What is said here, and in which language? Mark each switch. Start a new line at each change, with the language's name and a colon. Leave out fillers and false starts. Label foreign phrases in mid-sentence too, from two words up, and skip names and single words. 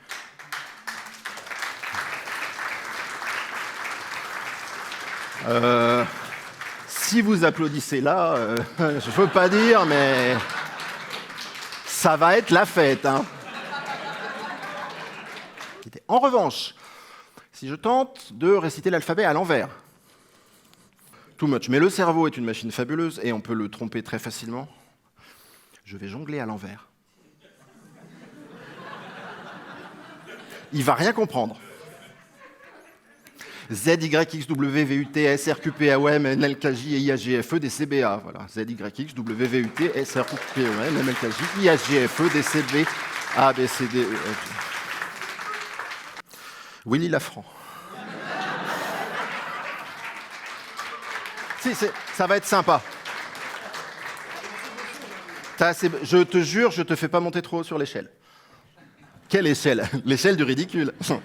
French: si vous applaudissez là, je ne peux pas dire, mais... ça va être la fête, hein. En revanche, si je tente de réciter l'alphabet à l'envers,
English: too much,
French: mais le cerveau est une machine fabuleuse et on peut le tromper très facilement, je vais jongler à l'envers. Il va rien comprendre. Z, Y, X, W, V, U, T, S, R, Q, P, A, O, M, N, L, K, J, I, H, G, F, E, D, C, B, A. Voilà. Z, Y, X, W, V, U, T, S, R, Q, P, O, M, N, L, K, J, I, H, G, F, E, D, C, B, A, B, C, D, E, F. Willy Lafranc. Si, ça va être sympa. Je te jure, je te fais pas monter trop haut sur l'échelle. Quelle échelle? L'échelle du ridicule.